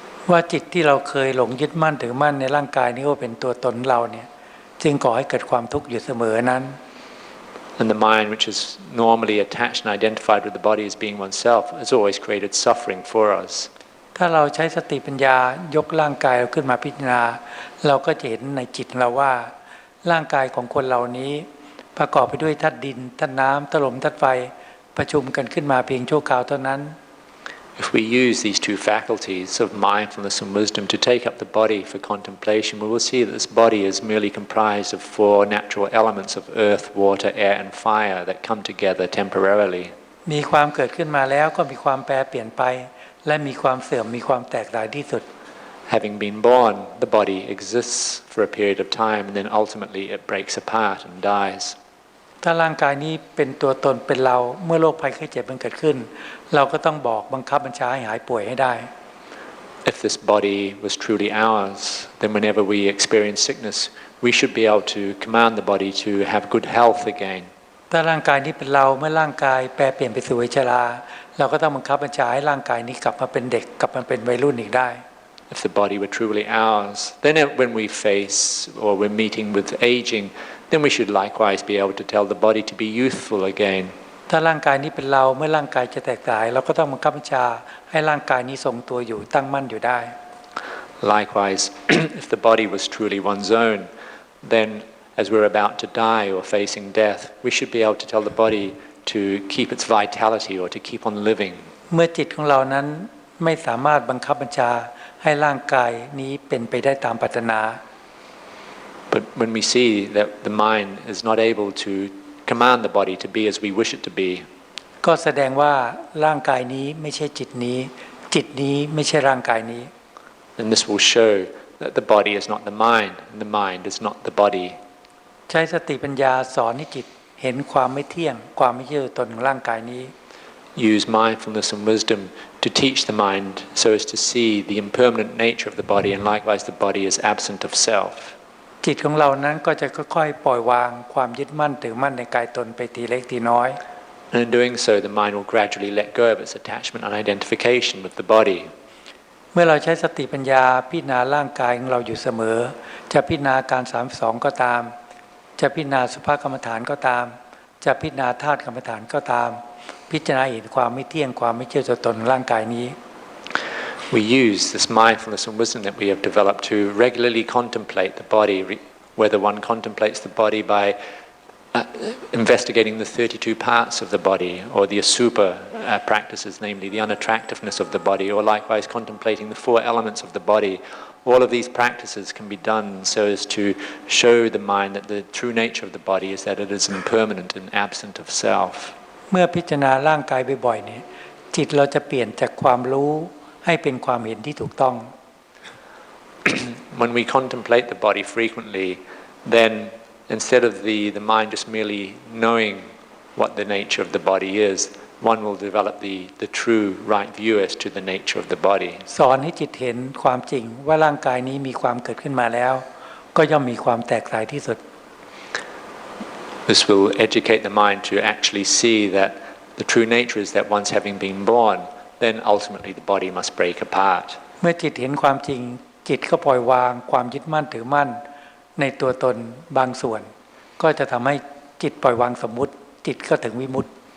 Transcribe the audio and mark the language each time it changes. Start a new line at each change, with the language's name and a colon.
Thai: ว่าจิตที่เราเคยหลงยึดมั่นถือมั่นในร่างกายนี้ว่าเป็นตัวตนเราเนี่ยจึงก่อให้เกิดความทุกข์อยู่เสมอนั้น
English: And the mind, which is normally attached and identified with the body as being oneself, has always created suffering for us.
Thai: ถ้าเราใช้สติปัญญายกร่างกายเราขึ้นมาพิจารณาเราก็จะเห็นในจิตเราว่าร่างกายของคนเหล่านี้ประกอบไปด้วยธาตุดินธาตุน้ำธาตุลมธาตุไฟประชุมกันขึ้นมาเพียงชั่วคราวเท่านั้น
English: If we use these two faculties of mindfulness and wisdom to take up the body for contemplation, we will see that this body is merely comprised of four natural elements of earth, water, air and fire that come together temporarily.
Thai: มีความเกิดขึ้นมาแล้วก็มีความแปรเปลี่ยนไปและมีความเสื่อมมีความแตกดับที่สุด
English: Having been born, the body exists for a period of time and then ultimately it breaks apart and dies.
Thai: ถ้าร่างกายนี้เป็นตัวตนเป็นเราเมื่อโรคภัยไข้เจ็บมันเกิดขึ้นเราก็ต้องบอกบังคับบัญชาให้หายป่วยให้ได้
English: If this body was truly ours, then whenever we experience sickness, we should be able to command the body to have good health again.
Thai: ถ้าร่างกายนี้เป็นเราเมื่อร่างกายแปรเปลี่ยนไปสู่วัยชราเราก็ต้องบังคับบัญชาให้ร่างกายนี้กลับมาเป็นเด็กกลับมาเป็นวัยรุ่นอีกได้
English: If the body were truly ours, then when we face or we're meeting with aging, then we should likewise be able to tell the body to be youthful again.
Thai: ถ้าร่างกายนี้เป็นเราเมื่อร่างกายจะแตกสลายเราก็ต้องบังคับบัญชาให้ร่างกายนี้ทรงตัวอยู่ตั้งมั่นอยู่ได้
English: Likewise, if the body was truly one's own, then as we're about to die or facing death, we should be able to tell the body to keep its vitality or to keep on living.
Thai: เมื่อจิตของเรานั้นไม่สามารถบังคับบัญชาให้ร่างกายนี้เป็นไปได้ตามปรารถนา
English: But when we see that the mind is not able to command the body to be as we wish it to be,
Thai: ก็แสดงว่าร่างกายนี้ไม่ใช่จิตนี้จิตนี้ไม่ใช่ร่างกายนี้
English: then this will show that the body is not the mind and the mind is not the body.
Thai: ใช้สติปัญญาสอนให้จิตเห็นความไม่เที่ยงความไม่ใช่ตัวตนของร่างกายนี้
English: Use mindfulness and wisdom to teach the mind so as to see the impermanent nature of the body and likewise the body is absent of self.
Thai: จิตของเรานั้นก็จะค่อยๆปล่อยวางความยึดมั่นถือมั่นในกายตนไปทีเล็กทีน้อย
English: And in doing so, the mind will gradually let go of its attachment and identification with the body.
Thai: เมื่อเราใช้สติปัญญาพิจารณาร่างกายของเราอยู่เสมอจะพิจารณาการ32ก็ตามจะพิจารณาสุภกรรมฐานก็ตามจะพิจารณาธาตุกรรมฐานก็ตามพิจารณาเห็นความไม่เที่ยงความไม่ใช่ตัวตนของร่างกายนี้
English: We use this mindfulness and wisdom that we have developed to regularly contemplate the body, whether one contemplates the body by investigating the 32 parts of the body or the asupa practices, namely the unattractiveness of the body, or likewise contemplating the four elements of the body. All of these practices can be done so as to show the mind that the true nature of the body is that it is impermanent and absent of self.
Thai: เมื่อพิจารณาร่างกายบ่อยๆเนี่ยจิตเราจะเปลี่ยนจากความรู้ให้เป็นความเห็นที่ถูกต้อง
English: When we contemplate the body frequently, then instead of the mind just merely knowing what the nature of the body is, one will develop the true right view as to the nature of the body.
Thai: สอนให้จิตเห็นความจริงว่าร่างกายนี้มีความเกิดขึ้นมาแล้วก็ย่อมมีความแตกสลายที่สุด
English: This will educate the mind to actually see that the true nature is that once having been born, then ultimately the body must break apart.
Thai: เมื่อจิตเห็นความจริงจิตก็ปล่อยวางความยึดมั่นถือมั่นในตัวตนบางส่วนก็จะทำให้จิตปล่อยวางสมมุติจิตก็ถึงวิมุตติ